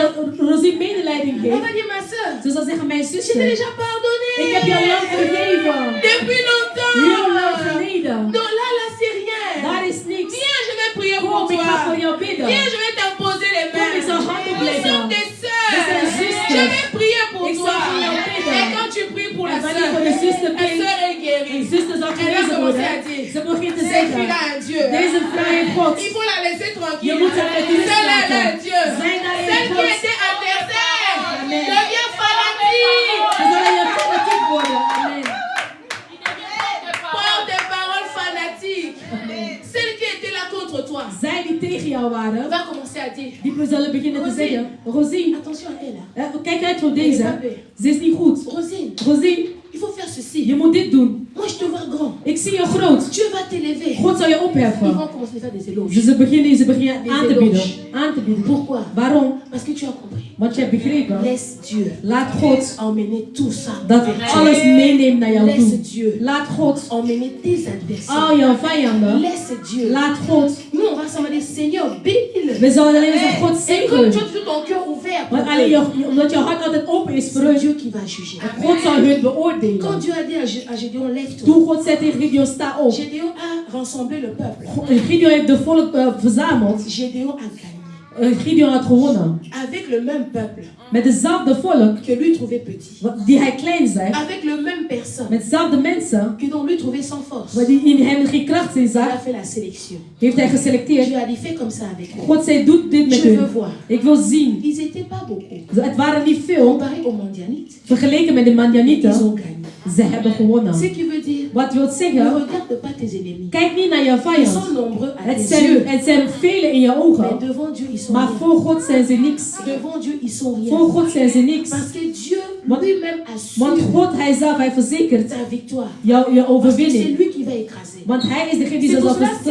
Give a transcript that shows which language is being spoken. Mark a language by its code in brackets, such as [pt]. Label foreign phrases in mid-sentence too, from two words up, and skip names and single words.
[nl] Omdat Rosie medelijden [fr] On [nl] heeft, [fr] va dire, ma soeur, [nl] ze zal zeggen, mijn [fr] je t'ai [nl] zuster, [fr] déjà pardonné. [nl] ik heb jou lang vergeven. [fr] Depuis longtemps. [nl] Heel lang geleden. [fr] Non, là, c'est rien. [nl] Daar is niks. [fr] Viens, je vais prier pour [nl] Kom, ik ga voor [fr] toi. [nl] jou bidden. [fr] Viens, je vais t'imposer les [nl] Kom, ik zal [fr] mains. [nl] handen [fr] Nous [nl] leggen. [fr] sommes des [nl] We [fr] sœurs. [nl] zijn [fr] Je [nl] zusters. [fr] vais prier pour [nl] Ik zal [fr] toi. [nl] voor jou bidden. [fr] Et quand tu pries pour la [nl] En wanneer [fr] sœur, [nl] voor de zuster [fr] la [nl] bidt, [fr] sœur est [nl] een [fr] guérie. [nl] zuster zal [fr] Elle va [nl] genezen [fr] commencer [nl] worden. [fr] à dire, [nl] Ze begint te [fr] cette [nl] zeggen, [fr] fille-là a un Dieu. [nl] deze vrouw heeft God. [fr] Il faut la laisser [nl] Je [fr] tranquille. [nl] moet haar met rust [fr] Celle-là, elle a un [nl] laten. [fr] Dieu. [nl] Zij daar [fr] Celle [nl] heeft [fr] qui [nl] God. [fr] était adversaire [nl] Amen. [fr] devient fanatique. [nl] Ze zullen je fanatiek worden. [fr] Amen. Par des paroles fanatiques. Celle qui était là contre toi [nl] Zij die tegen jou waren, [fr] va commencer à dire, [nl] die zullen beginnen te zeggen, Rosie, [fr] attention à elle. [nl] kijk uit voor deze. Ze is niet goed. [fr] Rosine, [nl] Rosie, [fr] il faut faire ceci. [nl] je moet dit doen. [fr] Moi, je te vois grand. [nl] Ik zie je groot. [fr] Dieu va t'élever. [nl] God zal je [fr] Ils [nl] opheffen. [fr] vont commencer à faire des éloges. [nl] Dus ze beginnen aan te bieden. Aan te bieden. [fr] Pourquoi? [nl] Waarom? [fr] Parce que tu as compris. [nl] Want je hebt begrepen. [fr] Laisse Dieu [nl] Laat God [fr] emmener tout ça. [nl] dat alles meeneemt naar jou [fr] Laisse [nl] toe. [fr] Dieu [nl] Laat God [fr] emmener tes adversaires. [nl] al jouw vijanden. [fr] Laisse Dieu. [nl] Laat God. [fr] Nous, on va s'en dire, Seigneur, bénis-le. [nl] We zullen alleen zeggen, God [fr] Et comme [nl] zegenen. [fr] tu as tout ton cœur ouvert, pour [nl] Want alleen [fr] eux, [nl] omdat jouw hart altijd open is voor [fr] c'est [nl] hun. [fr] Dieu qui va juger. [nl] God zal hun [fr] Quand [nl] beoordelen. [fr] Dieu a dit à Gédéon, lève-toi. [nl] Toen God zei tegen Gideon, sta op. [fr] Gédéon a rassemblé le peuple. [nl] Gideon heeft de volk verzameld. [fr] Gédéon a gagné. [nl] Gideon had gewonnen. [fr] Avec le même peuple [nl] Met dezelfde volk [fr] que lui trouvait petit. [nl] die hij klein zei. [fr] Avec le même personne [nl] Met dezelfde mensen [fr] que dont lui trouvait sans force. [nl] waar die in hem geen kracht in [fr] Il [nl] zag. [fr] a fait la sélection. [nl] Heeft hij geselecteerd. [fr] Dieu a dit, fais comme ça avec eux. [nl] God zei, doe dit met [fr] Je veux [nl] hun. [fr] voir. [nl] Ik wil zien. [fr] Ils n'étaient pas beaucoup. [nl] Het waren niet veel. [fr] Comparé aux Mandianites, [nl] Vergeleken met de [fr] ils [nl] Mandianieten. [fr] ont gagné. [nl] Ze hebben gewonnen. [fr] Ce qui veut dire, [nl] Wat wil [fr] ne [nl] zeggen? [fr] regarde pas tes ennemis. [nl] Kijk niet naar jouw [fr] Ils [nl] vijand. [fr] sont nombreux à tes [nl] Het [fr] yeux. [nl] zijn velen in je [fr] Mais [nl] ogen. [fr] devant Dieu, ils sont [nl] Maar [fr] rien. [nl] voor God zijn ze niks. [fr] Devant Dieu, ils sont [nl] Voor [fr] rien. [nl] God zijn ze niks. [fr] Parce que Dieu [nl] Want- [fr] lui-même [nl] Want [fr] assure [nl] God, hij zelf, hij verzekert [fr] ta victoire. [nl] je [fr] Parce que c'est [nl] overwinning. [fr] lui qui va écraser. [nl] Want hij is degene die [fr] C'est [nl] ze [fr] pour [nl] zal [fr] cela cette